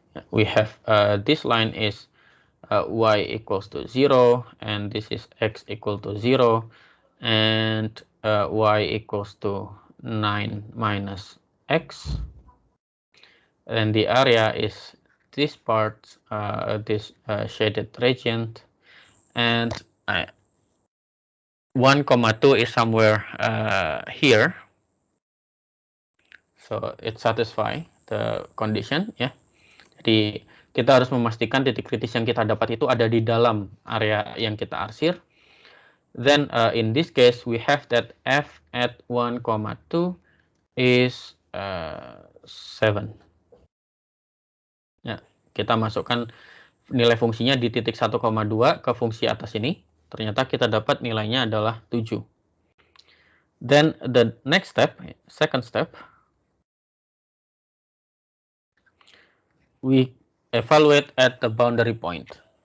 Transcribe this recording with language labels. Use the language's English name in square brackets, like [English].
[English] We have this line is y equals to 0, and this is x equal to 0, and y equals to 9 minus x, and the area is this part, this shaded region, and 1,2 is somewhere here, so it satisfies the condition, ya. [Indonesian] Jadi kita harus memastikan titik kritis yang kita dapat itu ada di dalam area yang kita arsir. [English] Then in this case we have that f at 1, 2 is 7. [Indonesian] Ya, kita masukkan nilai fungsinya di titik 1,2 ke fungsi atas ini. Ternyata kita dapat nilainya adalah 7. [English] Then the next step, second step, we evaluate at the boundary point.